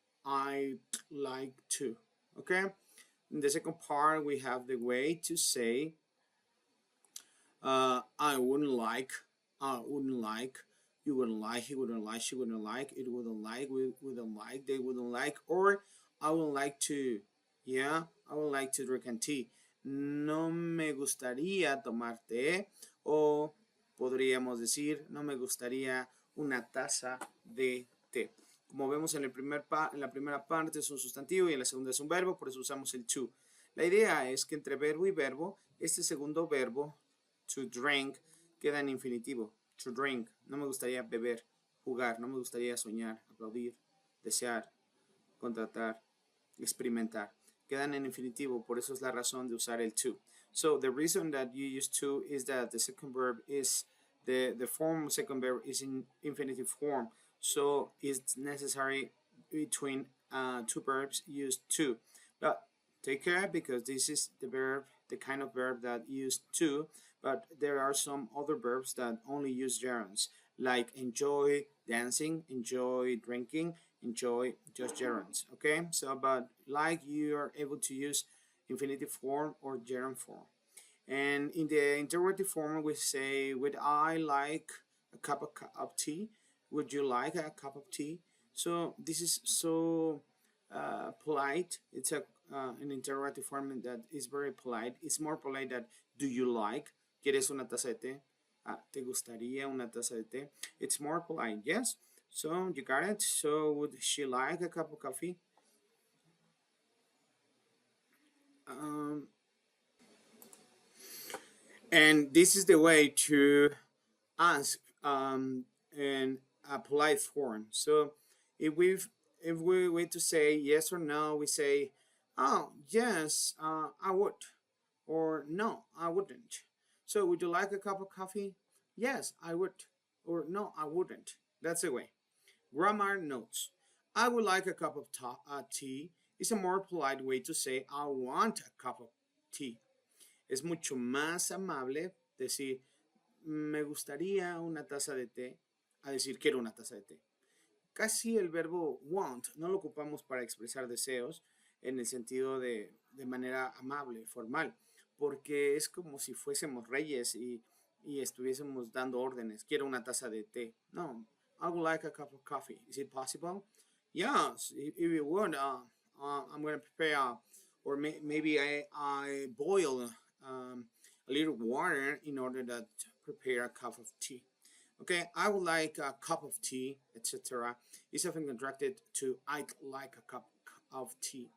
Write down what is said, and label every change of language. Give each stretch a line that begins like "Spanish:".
English: I'd like to. Okay? In the second part, we have the way to say I wouldn't like, you wouldn't like, he wouldn't like, she wouldn't like, it wouldn't like, we wouldn't like, they wouldn't like, or I would like to, yeah, I would like to drink tea.
Spanish: No me gustaría tomar té, o podríamos decir, no me gustaría una taza de té. Como vemos en la primera parte es un sustantivo y en la segunda es un verbo, por eso usamos el to. La idea es que entre verbo y verbo, este segundo verbo,
English: to drink,
Spanish: queda en infinitivo.
English: To drink.
Spanish: No me gustaría beber, jugar. No me gustaría soñar, aplaudir, desear, contratar, experimentar. Quedan en infinitivo, por eso es la razón de usar el to.
English: So the reason that you use to is that the second verb is the form second verb is in infinitive form. So it's necessary between two verbs use to. But take care, because this is the verb, the kind of verb that use to, but there are some other verbs that only use gerunds, like enjoy dancing, enjoy drinking, enjoy just gerunds. Okay, so but like you are able to use infinitive form or gerund form. And in the interrogative form, we say, would I like a cup of tea? Would you like a cup of tea? So this is so polite. It's an interrogative form that is very polite. It's more polite than do you like?
Spanish: ¿Quieres una taza de té? ¿Te gustaría una taza de té?
English: It's more polite, yes? So you got it. So would she like a cup of coffee? And this is the way to ask in a polite form. So if we wait to say yes or no, we say, oh yes, I would, or no, I wouldn't. So would you like a cup of coffee? Yes, I would, or no, I wouldn't. That's the way. Grammar notes. I would like a cup of tea is a more polite way to say I want a cup of tea.
Spanish: Es mucho más amable decir me gustaría una taza de té a decir quiero una taza de té. Casi el verbo want no lo ocupamos para expresar deseos en el sentido de manera amable, formal, porque es como si fuésemos reyes y estuviésemos dando órdenes. Quiero una taza de té.
English: No, I would like a cup of coffee. Is it possible? Yes, if you would, I'm going to prepare, or maybe I boil a little water in order to prepare a cup of tea. Okay, I would like a cup of tea, etc. Is often contracted to I'd like a cup of tea.